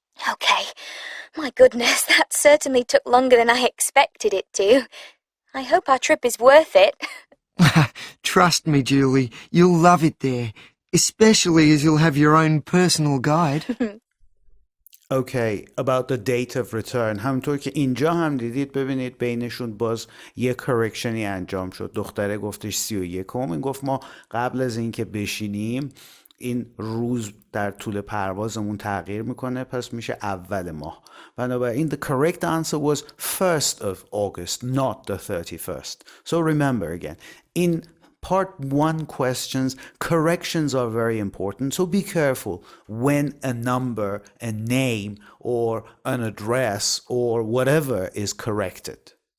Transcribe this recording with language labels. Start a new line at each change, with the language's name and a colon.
English: Okay, my goodness, that certainly took longer than I expected it to. I hope our trip is worth it. Trust me, Julie, you'll love it there, especially as you'll have your own personal guide. Okay, about the date of return.
Persian: همونطور که اینجا هم دیدید ببینید بینشون باز یه کرکشنی انجام شد. دختره گفتش 31، این گفت ما قبل از اینکه بشینیم این روز در طول پروازمون تغییر میکنه، پس میشه اول ماه. بنابراین
English: the correct answer was 1st of August, not the 31st. So remember again, in part 1 questions, corrections are very important. So be careful when a number, a name, or an address, or whatever is corrected.